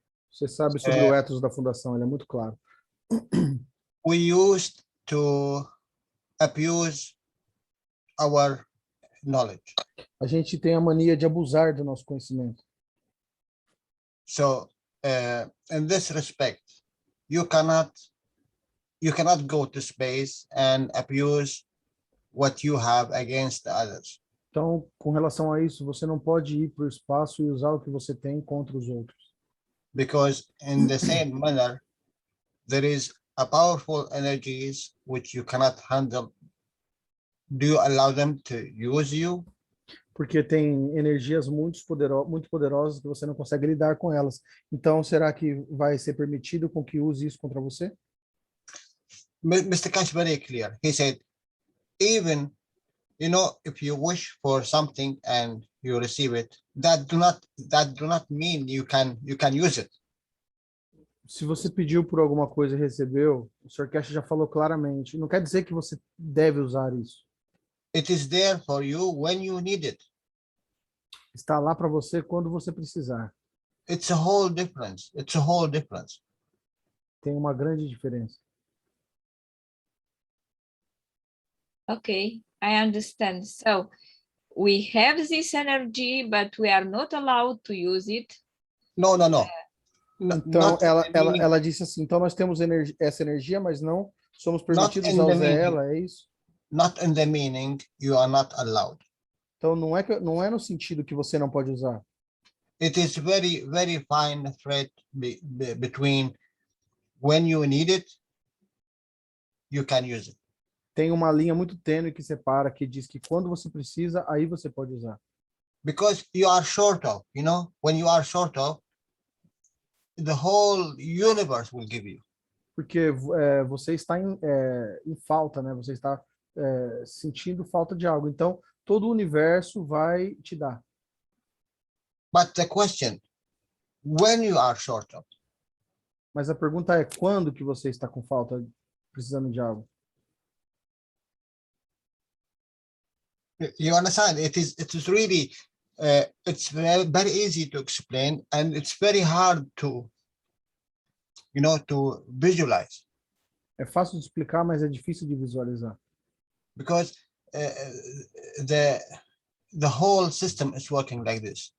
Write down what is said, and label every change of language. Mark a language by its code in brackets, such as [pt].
[pt] Você sabe sobre o ethos da fundação, ele é muito claro. [en] We used to abuse our knowledge. [pt] A gente tem a mania de abusar do nosso conhecimento. [en] So, in this respect, you cannot go to space and abuse what you have against the others. [pt] Então, com relação a isso, você não pode ir para o espaço e usar o que você tem contra os outros. [en] Because in the same manner, there is a powerful energies which you cannot handle. Do you allow them to use you? [pt] Porque tem energias muito poderosas que você não consegue lidar com elas. Então, será que vai ser permitido com que use isso contra você? [en] Mr. Kash very clear. He said, even You know, if you wish for something and you receive it, that do not mean you can use it. [pt] Se você pediu por alguma coisa e recebeu, o Sr. Cash já falou claramente, não quer dizer que você deve usar isso. [en] It is there for you when you need it. [pt] Está lá para você quando você precisar. [en] It's a whole difference. It's a whole difference. [pt] Tem uma grande diferença. [en] Okay, I understand. So we have this energy, but we are not allowed to use it. No. [pt] Então, [en] Not in the meaning- [pt] ela disse assim, então nós temos essa energia, mas não somos permitidos [en] in a the [pt] usar [en] meaning. [pt] ela, é isso? [en] Not in the meaning you are not allowed. [pt] Então, não é no sentido que você não pode usar. [en] It is very, very fine thread between when you need it, you can use it. [pt] Tem uma linha muito tênue que separa, que diz que quando você precisa, aí você pode usar. [en] Because you are short of, you know, when you are short of, the whole universe will give you. [pt] Porque você está em falta, né? Você está sentindo falta de algo. Então, todo o universo vai te dar. [en] But the question, when you are short of, [pt] Mas a pergunta é, quando que você está com falta, precisando de algo? [en] you understand? It is really, it's very easy to explain, and it's very hard to, you know, to visualize, [pt] É fácil de explicar, mas é difícil de visualizar. [en] because the whole system is working like this.